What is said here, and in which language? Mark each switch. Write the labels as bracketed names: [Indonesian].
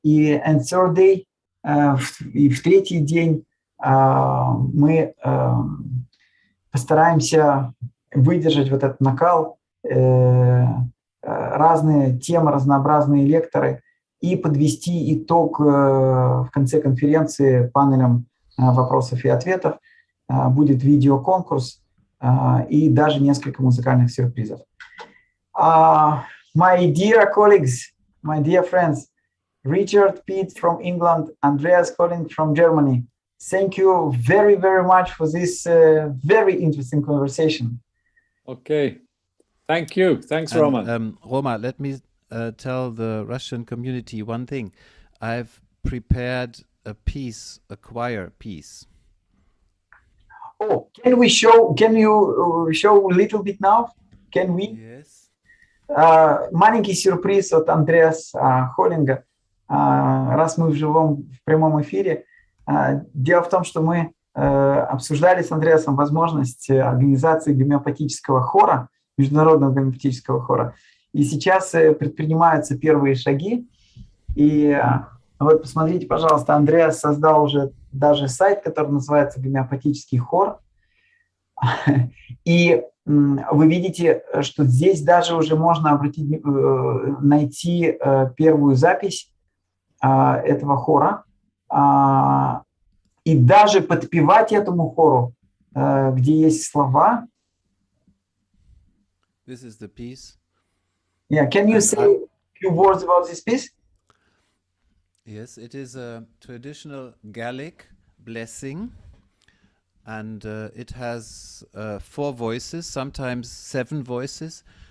[Russian] И [English] third day, [Russian] и в третий день мы постараемся выдержать вот этот накал, разные темы, разнообразные лекторы, и подвести итог в конце конференции панелем вопросов и ответов. Будет видеоконкурс и даже несколько музыкальных сюрпризов. [English] My dear colleagues, my dear friends, Richard Pitt from England, Andreas calling from Germany. Thank you very, very much for this very interesting conversation. Okay. Thank you. Thanks, Roman. Roma, let me tell the Russian community one thing. I've prepared a piece, a choir piece. Oh, can you show a little bit now? Can we? Yes. [Russian] Маленький сюрприз от Андреаса Холлинга, раз мы в прямом эфире. Дело в том, что мы обсуждали с Андреасом возможность организации гомеопатического хора, международного гомеопатического хора. И сейчас предпринимаются первые шаги. И вот посмотрите, пожалуйста, Андреас создал уже даже сайт, который называется «Гомеопатический хор». И вы видите, что здесь даже уже можно найти первую запись этого хора и даже подпевать этому хору, где есть слова. [English] This is the piece. Yeah, can you say a few words about this piece? Yes, it is a traditional Gallic blessing. And it has 4 voices, sometimes 7 voices.